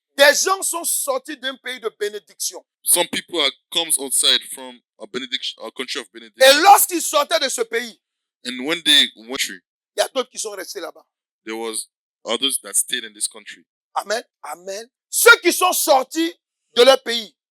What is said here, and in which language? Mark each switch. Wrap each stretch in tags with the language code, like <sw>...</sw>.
<fr>Des gens sont sortis d'un pays de bénédiction.</fr> <en>Some people comes outside from a country of</en> <fr>Et</fr> <en>benediction.</en> <fr>lorsqu'ils sortaient de ce pays,</fr> <en>And when they went through,</en> <fr>il y a d'autres qui sont restés là-bas.</fr> <en>there was others that stayed in this country. Amen. Amen.</en> <fr>Ceux qui sont sortis de leur pays,</fr>